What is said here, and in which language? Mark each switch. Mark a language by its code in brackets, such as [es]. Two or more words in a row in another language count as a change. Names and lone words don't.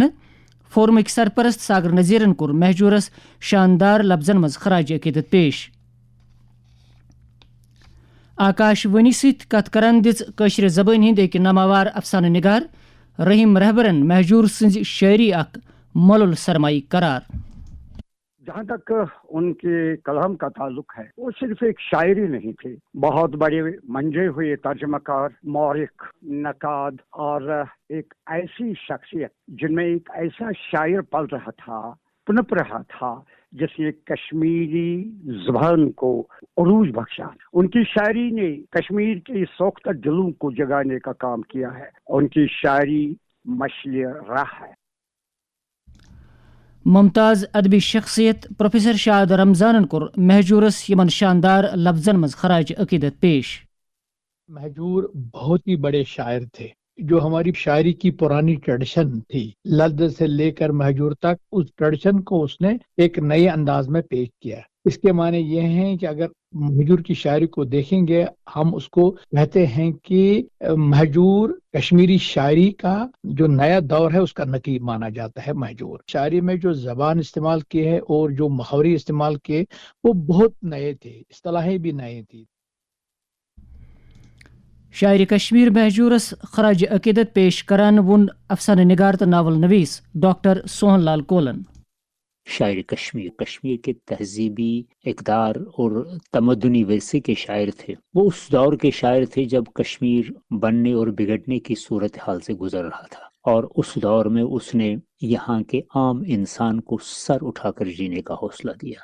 [ks] فورمک سرپرست ساگر نذیرن کور مہجورس شاندار لفظن مز خراج عقیدت پیش. آکاش وانی ست کت کران دشر زبان ہند ایک ناماوار افسانہ نگار رحیم رہبرن مہجور سنز شاعری اخ مولل سرمائی قرار. [ur] جہاں تک ان کے کلام کا تعلق ہے وہ صرف ایک شاعری نہیں تھی, بہت بڑے منجے ہوئے ترجمہ کار, مورخ, نقاد اور ایک ایسی شخصیت جن میں ایک ایسا شاعر پل رہا تھا, پنپ رہا تھا جس نے کشمیری زبان کو عروج بخشا. ان کی شاعری نے کشمیر کے سوختہ دلوں کو جگانے کا کام کیا ہے. ان کی شاعری مشعل راہ ہے. [ks] ممتاز ادبی شخصیت پروفیسر شاد رمضان کور مہجورس یمن شاندار لفظن مز خراج عقیدت پیش. [ur] مہجور بہت ہی بڑے شاعر تھے. جو ہماری شاعری کی پرانی ٹریڈیشن تھی لفظ سے لے کر مہجور تک, اس ٹریڈیشن کو اس نے ایک نئے انداز میں پیش کیا. اس کے معنی یہ ہیں کہ اگر مہجور کی شاعری کو دیکھیں گے ہم اس کو کہتے ہیں کہ مہجور کشمیری شاعری کا جو نیا دور ہے اس کا نقیب مانا جاتا ہے. مہجور شاعری میں جو زبان استعمال کی ہے اور جو محاورے استعمال کیے وہ بہت نئے تھے, اصطلاحیں بھی نئے تھی. [ks] شاعر کشمیر مہجورس خراج عقیدت پیش کران ون افسانہ نگار تو ناول نویس ڈاکٹر سوہن لال کولن. [ur] شاعر کشمیر کے تہذیبی اقدار اور تمدنی ورثے کے شاعر تھے. وہ اس دور کے شاعر تھے جب کشمیر بننے اور بگڑنے کی صورتحال سے گزر رہا تھا، اور اس دور میں اس نے یہاں کے عام انسان کو سر اٹھا کر جینے کا حوصلہ دیا.